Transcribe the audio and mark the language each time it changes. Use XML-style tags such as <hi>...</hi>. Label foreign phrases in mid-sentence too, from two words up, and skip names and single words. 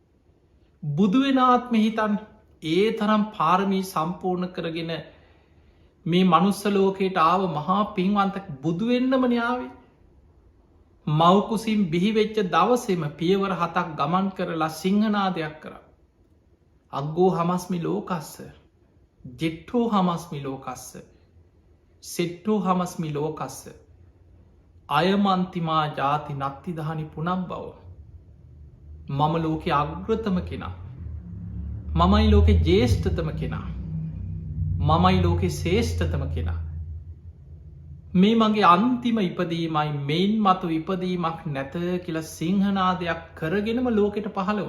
<si>බුදුවෙනාත්ම හිතන් ඒ තරම් පාරමී සම්පූර්ණ කරගෙන මේ මනුස්ස ලෝකයට ආව මහා පින්වන්තක් බුදුවෙන්නම න්‍යාවේ මවකුසින් බිහිවෙච්ච දවසෙම පියවර 7ක් ගමන් කරලා සිංහනාදයක් කර.</si> <pi>අග්ගෝ හමස්මි ලෝකස්ස ජෙට්ටෝ හමස්මි ලෝකස්ස සෙට්ටෝ හමස්මි ලෝකස්ස අයමන්තිමා ජාති නත්තිදහනි පුනම් බව.</pi> <si>මම ලෝකෙ අග්‍රතම කෙනා. මමයි ලෝකෙ ජේෂ්ඨතම කෙනා. මමයි ලෝකෙ ශේෂ්ඨතම කෙනා. මේ මගේ අන්තිම ඉපදීමයි මෙයින් මතු ඉපදීමක් නැත කියලා සිංහනාදයක් කරගෙනම ලෝකෙට පහළ වුණ.</si>